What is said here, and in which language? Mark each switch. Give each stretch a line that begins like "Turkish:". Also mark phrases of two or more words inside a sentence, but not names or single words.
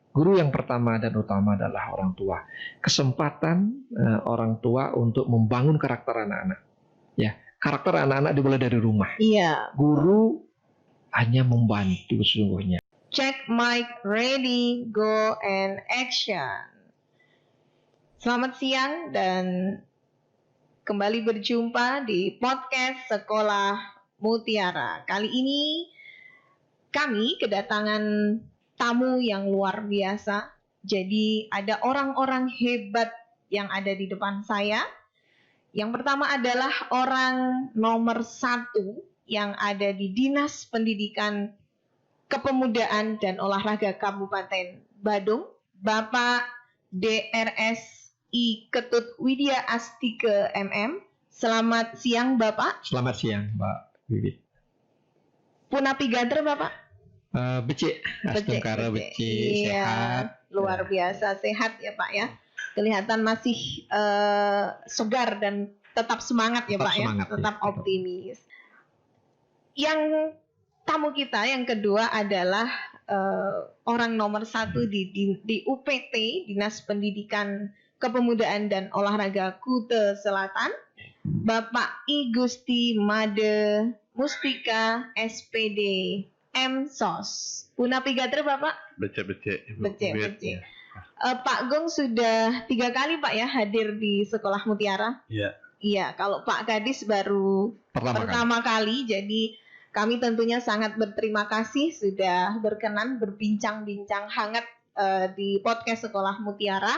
Indonesian: Guru yang pertama dan utama adalah orang tua. Kesempatan orang tua untuk membangun karakter anak-anak. Ya, karakter anak-anak dimulai dari rumah. Iya. Guru hanya membantu sesungguhnya.
English: Check mic, ready, go, and action.
Indonesian: Selamat siang dan kembali berjumpa di podcast Sekolah Mutiara. Kali ini kami kedatangan tamu yang luar biasa. Jadi ada orang-orang hebat yang ada di depan saya. Yang pertama adalah orang nomor 1 yang ada di Dinas Pendidikan Kepemudaan dan Olahraga Kabupaten Badung, Bapak DRSI Ketut Widya Astike MM. Selamat siang Bapak. Selamat siang Mbak Bibit.
Balinese: Punapi Gadre Bapak? Becik, Astungkara becik,
Indonesian: iya, sehat. Luar biasa sehat ya Pak ya. Kelihatan masih segar dan tetap semangat ya Pak semangat, ya, tetap optimis. Yang tamu kita yang kedua adalah orang nomor 1 di UPT, Dinas Pendidikan Kepemudaan dan Olahraga Kuta Selatan, Bapak I Gusti Made Mustika SPD MSOS.
Balinese: Punapi Gadre Bapak? Becek.
Indonesian: Pak Gong sudah 3 kali Pak ya hadir di Sekolah Mutiara. Iya. Iya, kalau Pak Kadis baru pertama kali. Jadi kami tentunya sangat berterima kasih sudah berkenan berbincang-bincang hangat di podcast Sekolah Mutiara.